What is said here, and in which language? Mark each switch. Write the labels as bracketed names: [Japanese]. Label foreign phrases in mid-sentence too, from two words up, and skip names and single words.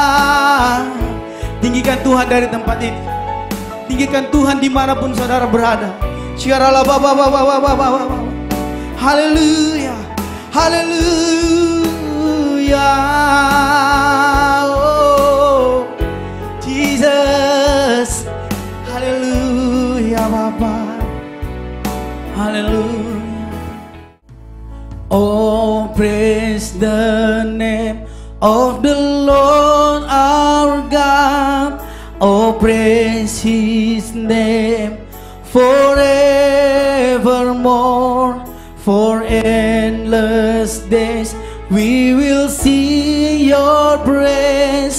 [Indonesian] Tinggikan Tuhan dari tempat ini. Tinggikan Tuhan dimanapun saudara berada. Syaralah baba. Haleluya, haleluya. [English] Oh Jesus, haleluya Bapa, haleluya. Oh, praise the name of the Lord our God. Oh, praise His name forevermore. For endless days we will sing Your praise.